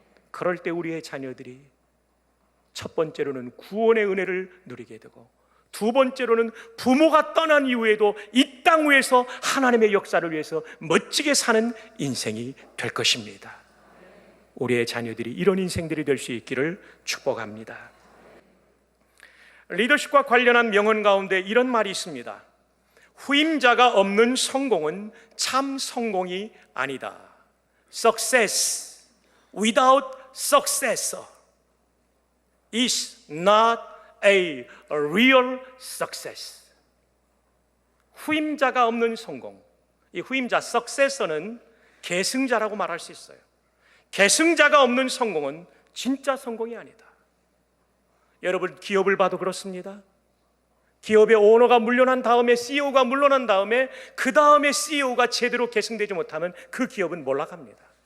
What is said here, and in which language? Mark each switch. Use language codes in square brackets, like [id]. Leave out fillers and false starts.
[ko] 그럴 때 우리의 자녀들이 첫 번째로는 구원의 은혜를 누리게 되고, 두 번째로는 부모가 떠난 이후에도 이 땅 위에서 하나님의 역사를 위해서 멋지게 사는 인생이 될 것입니다. 우리의 자녀들이 이런 인생들이 될 수 있기를 축복합니다. 리더십과 관련한 명언 가운데 이런 말이 있습니다. 후임자가 없는 성공은 참 성공이 아니다. [en] Success without successor is not a real success. [ko] 후임자가 없는 성공, 이 후임자 successor는 계승자라고 말할 수 있어요. 계승자가 없는 성공은 진짜 성공이 아니다. 여러분, 기업을 봐도 그렇습니다. 기업의 오너가 물러난 다음에, CEO가 물러난 다음에, 그 다음에 CEO가 제대로 계승되지 못하면 그 기업은 몰락합니다.